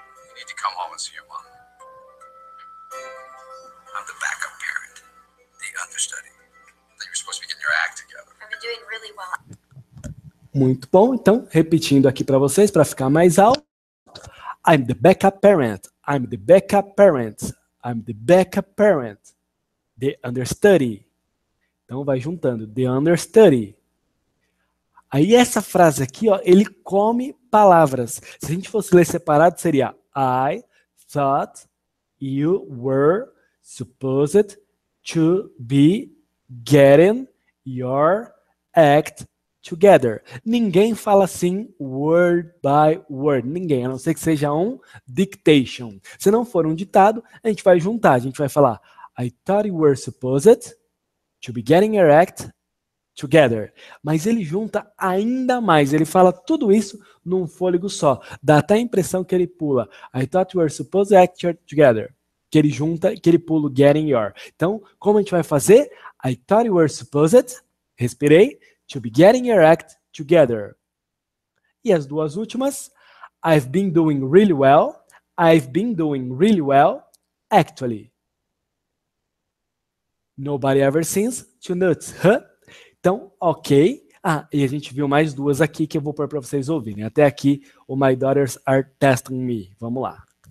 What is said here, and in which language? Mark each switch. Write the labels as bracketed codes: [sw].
[en] You need to come home and see your mom. I'm the backup parent, the understudy. You were supposed to be getting your act together. I've been doing really well. [pt] Muito bom. Então, repetindo aqui para vocês, para ficar mais alto. [en] I'm the backup parent. I'm the backup parent. I'm the backup parent. The understudy. [pt] Então, vai juntando. [en] The understudy. [pt] Aí essa frase aqui, ó, ele come palavras. Se a gente fosse ler separado, seria [en] I thought you were supposed to be getting your act together. [pt] Ninguém fala assim [en] word by word. [pt] Ninguém, a não ser que seja um dictation. Se não for um ditado, a gente vai juntar. A gente vai falar [en] I thought you were supposed to be getting your act together. [pt] Mas ele junta ainda mais. Ele fala tudo isso num fôlego só. Dá até a impressão que ele pula [en] I thought you were supposed to act together. [pt] Que ele junta, que ele pula [en] getting your. [pt] Então, como a gente vai fazer? [en] I thought you were supposed, respirei, to be getting your act together. [pt] E as duas últimas, [en] I've been doing really well. I've been doing really well, actually. Nobody ever seems to notice, huh? [pt] Então, ok. E a gente viu mais duas aqui que eu vou pôr para vocês ouvirem. Até aqui, o My Daughters Are Testing Me. Vamos lá.